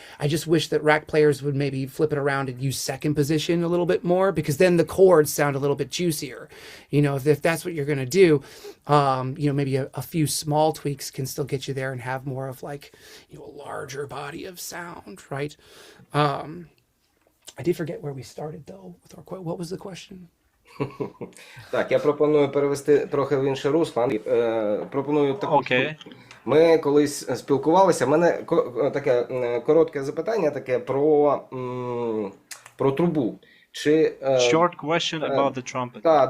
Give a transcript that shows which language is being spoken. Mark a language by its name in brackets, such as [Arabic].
[English] I just wish that rack players would maybe flip it around and use second position a little bit more, because then the chords sound a little bit juicier. You know, if that's what you're going to do, you know, maybe a few small tweaks can still get you there and have more of like, you know, a larger body of sound, right? I did forget where we started though. What was the question? [Ukrainian] Так, я пропоную перевести трохи в інше русло. Пропоную таку [English] Okay. [Ukrainian] штуку. Ми колись спілкувалися. У мене таке коротке запитання таке про трубу. Чи [English] Short question about the trumpet.